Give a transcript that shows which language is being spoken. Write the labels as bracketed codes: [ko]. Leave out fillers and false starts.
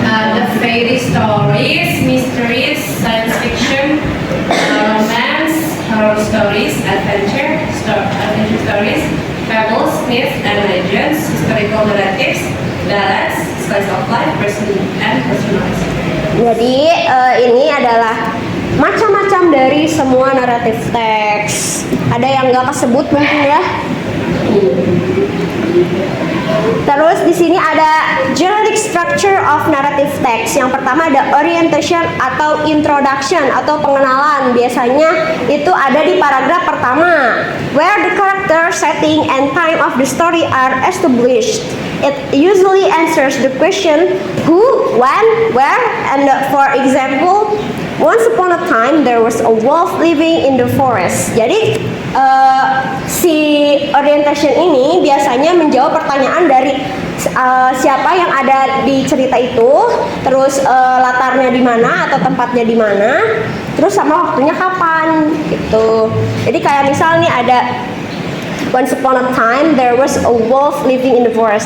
[en] The fairy stories, mysteries, science fiction, romance, horror stories, adventure stories, fables, myths and legends, historical narratives, ballads, slice of life, personalized. [id] Jadi ini adalah macam-macam dari semua naratif teks. Ada yang nggak kesebut mungkin ya. Terus di sini ada [en] generic structure of narrative text. [id] Yang pertama ada orientation atau introduction atau pengenalan. Biasanya itu ada di paragraf pertama, [en] where the character, setting, and time of the story are established. It usually answers the question who, when, where, and for example, once upon a time there was a wolf living in the forest. [id] Jadi si orientation ini biasanya menjawab pertanyaan dari siapa yang ada di cerita itu, terus latarnya di mana atau tempatnya di mana, terus sama waktunya kapan gitu. Jadi kayak misal nih ada [en] once upon a time there was a wolf living in the forest.